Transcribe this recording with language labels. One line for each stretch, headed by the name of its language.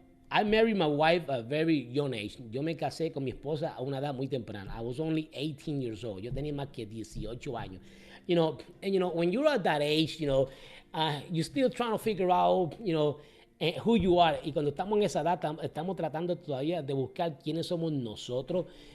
English: I married my wife at a very young age.
Spanish: Yo me casé con mi esposa a una edad muy temprana.
English: I was only 18 years old.
Spanish: Yo tenía más que 18 años.
English: When you're at that age, you're still trying to figure out, who you are.
Spanish: Y cuando estamos en esa edad, estamos tratando todavía de buscar quiénes somos nosotros.